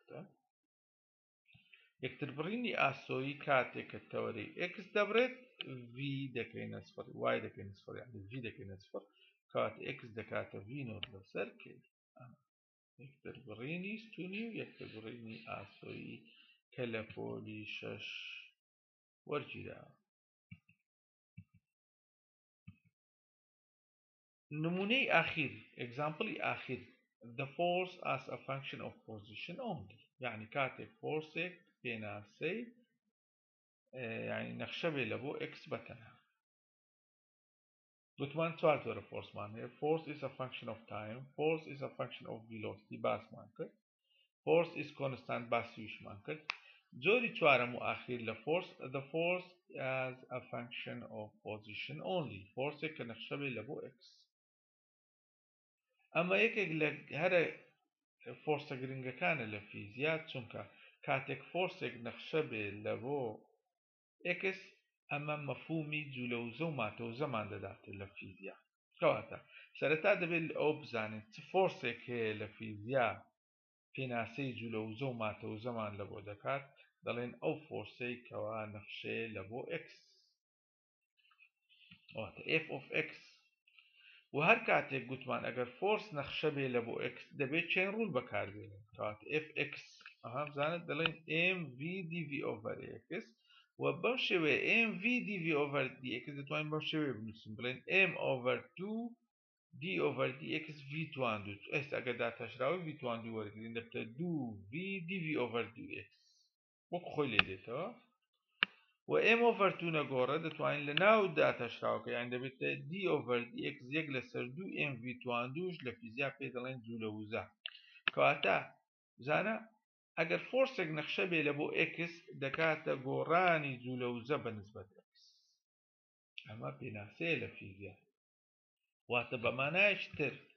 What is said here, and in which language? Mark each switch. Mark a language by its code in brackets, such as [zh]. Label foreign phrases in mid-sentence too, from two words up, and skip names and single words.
[ckb] یەکتر بڕینی ئاسۆیی کاتێک کە تەوەرەی ئێکس دەبڕێت ڤی دەکەینە سفر وای دەکەینە سفر یعنی ڤی دەکەینە سفر کات ئێکس دەکاتە ڤی نۆت لەسەر کەی یەکتر بڕینی ستوونی و یەکتر بڕینی ئاسۆیی کە لە پۆلی 6 وەرگیراوە نمونەی ئاخیر ئێگزامپڵی ئاخیر [en] the force as a function of position only [ckb] یعنی کاتێک فۆرسێک پێناسەی یعنی نەخشە بێ لە بۆ ئێکس بەتەنها گوتمان چوار جۆرە فۆرسمان هەیە [en] force is a function of time force is a function of velocity [ckb] باسمان کرد [en] force is constant [ckb] باسیوشمان کرد جۆری چوارەم و ئاخیر لە [en] the force as a function of position only [ckb] فۆرسێک کە نەخشە بێ لە بۆ ئێکس ئەمە یەکێک لە هەرە فۆرسە گرنگەکانە لە فیزیا چونکە کاتێک فۆرسێک نەخشە بێ لە بۆ ئێکس ئەمە مەفهومی جوولەوزە و ماتەوزەمان دەداتێت لە فیزیا کەواتە سەرەتا دەبێت ئەو بزانێت چ فۆرسێک هەیە لە فیزیا پێناسەی جوولەوزە و ماتەوزەمان لە بۆ دەکات دەڵێن ئەو فۆرسەی کەوا نەخشەیە لە بۆ ئێکس [en] f of x [ckb] و هەر کاتێک گوتمان ئەگەر فۆرس نەخشە بێ لە بۆ x دەبێت چەند ڕوول بەکاربێنێت کەواتە fx بزانێت دەڵێن [en] mv dv over x [ckb] و بەم شێوەیە [en] mv dv over dx [ckb] دەتوانین بەم شێوەیە بنووسین بڵێن [en] m over 2 d over dx v [ckb] توان دوو ئێستا ئەگەر داتەشراوی v توان دوو وەرگین دەبتە [en] 2 v dv over dx [ckb] وەک خۆی لێ دێتەوە و [en] m over 2 [ckb] نەگۆڕە دەتوانین لە ناو داتەشراوەکە یان دەبێتە [en] d over dx [ckb] یەک لەسەر 2 mv توان دووش لە فیزیا پێ دەڵێن جوولەوزە کەواتە بزانە ئەگەر فۆرسێک نەخشە بێ لە بۆ x دەکاتە گۆڕانی جوولەوزە بەنسبەت x ئەمە پێناسەیە لە فیزیا واتە بەمانایشتر